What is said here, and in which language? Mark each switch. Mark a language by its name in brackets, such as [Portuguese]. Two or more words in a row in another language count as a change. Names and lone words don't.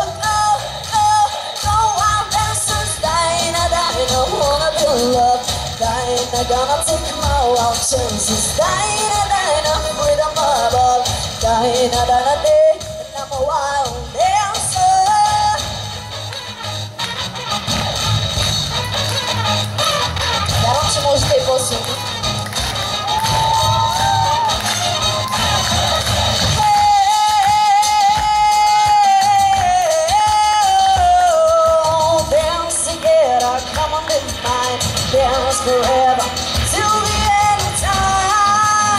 [English] Go wild dancers, Diana, wanna be loved. Diana, gonna take my wild chances. Diana, freedom above. Diana, I'm a wild dancer. [Bulgarian] Вярвам, че може да е по-силно. [English] Dance together, come on, be mine. Dance forever, till the end of time.